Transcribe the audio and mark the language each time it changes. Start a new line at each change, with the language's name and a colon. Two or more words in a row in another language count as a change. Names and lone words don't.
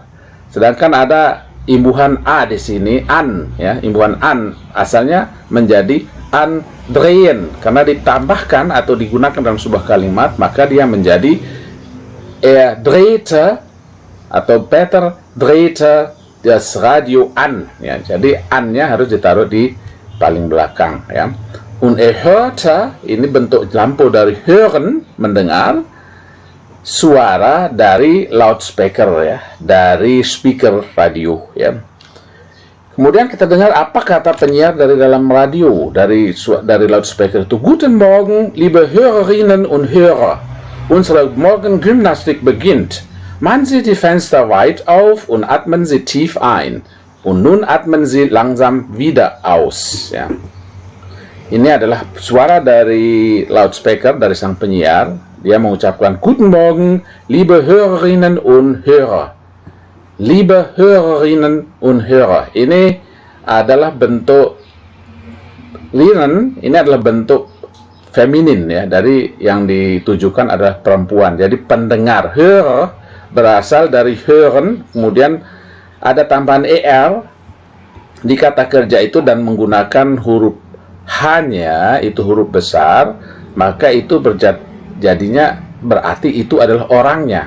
Indonesian: Sedangkan ada imbuhan a di sini an ya, imbuhan an asalnya menjadi andrehen karena ditambahkan atau digunakan dalam sebuah kalimat, maka dia menjadi drehte atau
German: Peter drehte das Radio an
Indonesian: ya. Jadi an-nya harus ditaruh di paling belakang ya.
German: Und hörte
Indonesian: ini bentuk lampu dari hören mendengar, suara dari loudspeaker ya, dari speaker radio ya. Kemudian kita dengar apa kata penyiar dari dalam radio, dari loudspeaker itu.
German: Guten Morgen, liebe Hörerinnen und Hörer. Unsere Morgengymnastik beginnt. Machen Sie die Fenster weit auf und atmen Sie tief ein. Und nun atmen Sie langsam wieder aus.
Indonesian: Ya. Ini adalah suara dari loudspeaker, dari sang penyiar. Dia mengucapkan,
German: Guten Morgen, liebe Hörerinnen und Hörer. Liebe Hörerinnen und Hörer,
Indonesian: ini adalah bentuk ini adalah bentuk feminin ya, dari yang ditujukan adalah perempuan. Jadi pendengar, Hörer berasal dari hören, kemudian ada tambahan er di kata kerja itu dan menggunakan huruf H-nya itu huruf besar, maka itu jadinya berarti itu adalah orangnya.